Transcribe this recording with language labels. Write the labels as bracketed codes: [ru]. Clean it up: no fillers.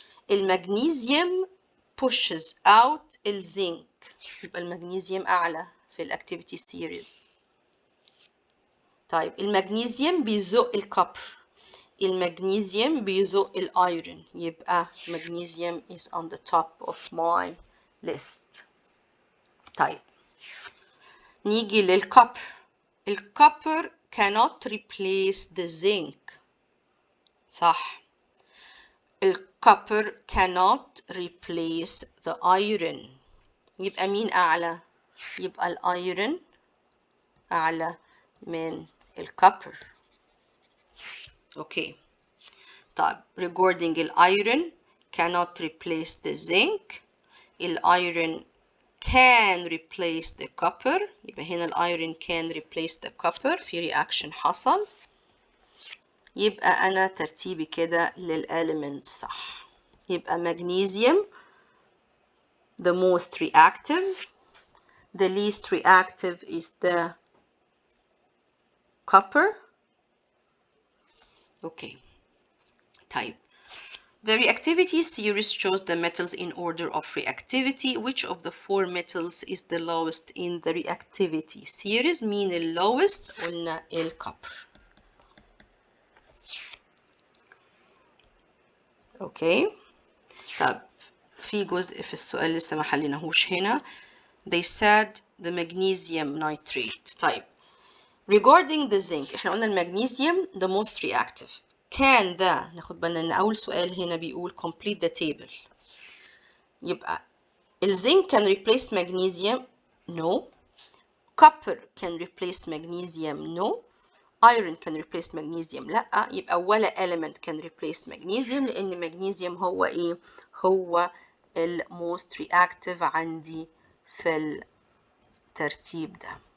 [ar] المغنيسيوم [en] pushes out [ar] الزنك، يبقى المغنيسيوم أعلى في الأكتيفيتي سيريز. طيب المغنيسيوم بيزق الكوبر، المغنيسيوم بيزق الأيرون، يبقى المغنيسيوم [en] is on the top of my list. [ar] طيب نيجي للكوبر. [en] الكوبر cannot replace the zinc، صح. [ar] الكوبر [en] cannot replace the iron، [ar] يبقى مين أعلى؟ يبقى الأيرون أعلى من الكوبر. أوكي. [en] طيب regarding الأيرون cannot replace the zinc، الأيرون can replace the copper، يبقى هنا الأيرون can replace the copper في reaction حصل. [ar] يبقى أنا ترتيبي كده للإليمنت صح. [en] يبقى magnesium the most reactive, the least reactive is the copper. Okay. طيب the reactivity series shows the metals in order of reactivity. Which of the four metals is the lowest in the reactivity series؟ [ar] مين ال lowest؟ قلنا الكوبر. اوكي. طب في جزء في السؤال لسه ما حليناهوش هنا. [en] They said the magnesium nitrate. طيب regarding the zinc، [ar] احنا قلنا المغنيسيوم [en] the most reactive. [ar] كان ده، ناخد بالنا ان اول سؤال هنا بيقول [en] complete the table، [ar] يبقى الزنك [en] can replace magnesium no، [ar] copper can replace magnesium no، iron can replace magnesium لا، يبقى ولا element can replace magnesium، لان magnesium هو ايه؟ هو ال most reactive عندي في الترتيب ده.